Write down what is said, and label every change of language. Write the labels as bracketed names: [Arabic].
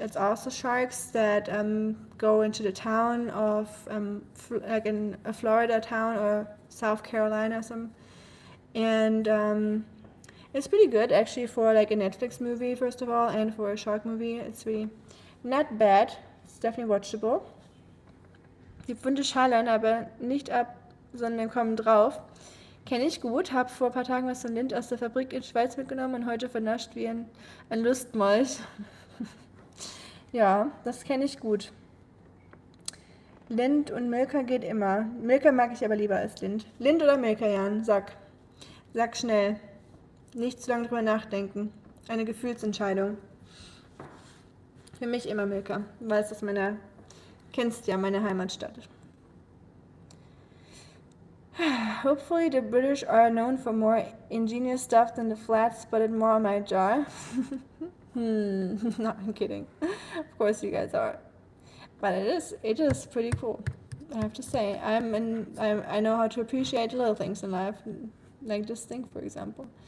[English] It's also sharks that go into the town of like in a Florida town or South Carolina or something. And it's pretty good actually for like a Netflix movie, first of all, and for a shark movie. It's really not bad. It's definitely watchable. [German] Die Pfunde schallern aber nicht ab, sondern kommen drauf. Kenne ich gut, habe vor ein paar Tagen was von Lind aus der Fabrik in Schweiz mitgenommen und heute vernascht wie ein Lustmolch. Ja, das kenne ich gut. Lind und Milka geht immer. Milka mag ich aber lieber als Lind. Lind oder Milka, Jan? Sag schnell. Nicht zu lange drüber nachdenken. Eine Gefühlsentscheidung. Für mich immer Milka, weil es kennst ja, meine Heimatstadt. [English] Hopefully the British are known for more ingenious stuff than the flat-spotted Marmite jar. No, I'm kidding. Of course you guys are. But it is pretty cool, I have to say. I know how to appreciate little things in life, like this thing, for example.